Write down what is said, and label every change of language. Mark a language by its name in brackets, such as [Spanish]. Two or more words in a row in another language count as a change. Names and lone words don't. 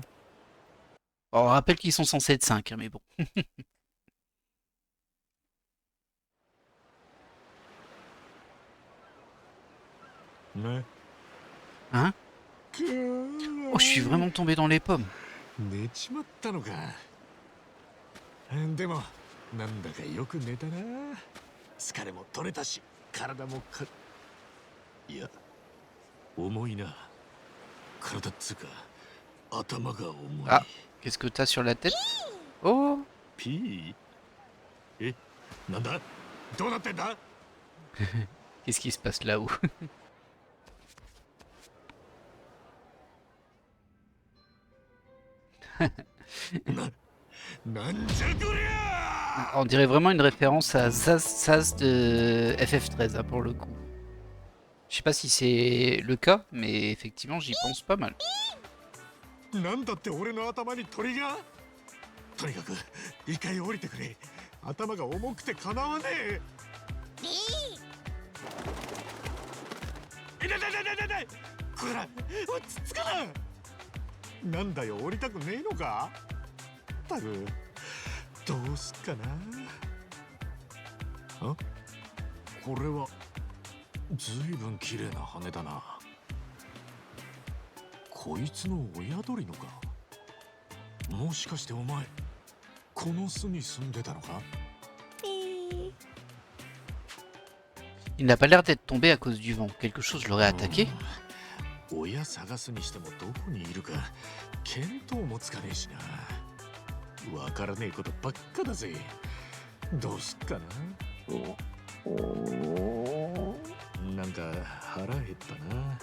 [French] Oh, on rappelle qu'ils sont censés être 5, mais bon. Hein? Oh, je suis vraiment tombé dans les pommes. [Japanese] 寝ちまったのか。でもなんだかよく寝たな。疲れも取れたし、体もいや、重いな。体っつうか、頭が重い。 [French] Ah, qu'est-ce que t'as sur la tête? Oh! [Japanese] ピー？なんだ？どうなってんだ？ [French] Qu'est-ce qui se passe là-haut? [Japanese] なんじゃこりゃ！ [French] On dirait vraiment une référence à Saz de FF13, hein, pour le coup. Je sais pas si c'est le cas, mais effectivement, j'y pense pas mal. [Japanese] なんだって俺の頭に鳥が？とにかく一回降りてくれ。頭が重くてかなわねえ。いないこら落ち着かな。なんだよ降りたくねえのか。たくどうすっかな。あ、これはずいぶん綺麗な羽だな。こいつの親鳥のか。もしかしてお前この巣に住んでたのか。 [French] Il n'a pas l'air d'être tombé à cause du vent. Quelque chose l'aurait attaqué? [Japanese] 親探すにしてもどこにいるか見当もつかねえしな。わからねえことばっかだぜ。どうすっかな。なんか腹減ったな。